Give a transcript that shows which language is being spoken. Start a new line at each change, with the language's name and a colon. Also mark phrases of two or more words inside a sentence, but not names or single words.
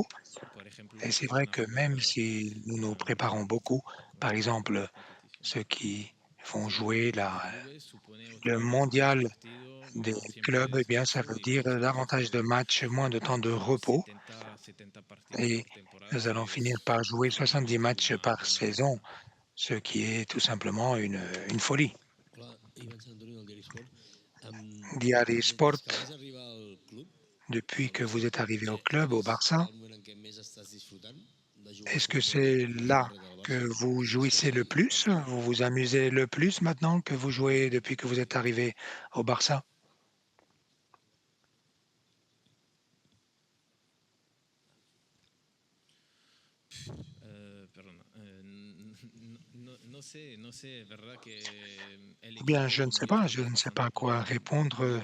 French: Et c'est vrai que même si nous nous préparons beaucoup, par exemple, ceux qui vont jouer le mondial des clubs, eh bien, ça veut dire davantage de matchs, moins de temps de repos. Et nous allons finir par jouer 70 matchs par saison, ce qui est tout simplement une folie.
Catalan: Hola, Ivan Sant Antonio del Diari Sport. Diari
French: Des
Catalan: Sport, que vas arribar al club,
French: depuis que vous êtes arrivé au club,
Catalan: quin
French: au
Catalan: és
French: Barça,
Catalan: el moment en què més estàs disfrutant de jugar al
French: est-ce que
Catalan: futbol
French: c'est
Catalan: des
French: là
Catalan: darrere del
French: que
Catalan: Barça?
French: vous
Catalan: I és que
French: jouissez
Catalan: sí,
French: le
Catalan: per
French: plus?
Catalan: què?
French: Vous vous amusez le plus maintenant que vous jouez depuis que vous êtes arrivé au Barça? Eh bien, je ne sais pas quoi répondre.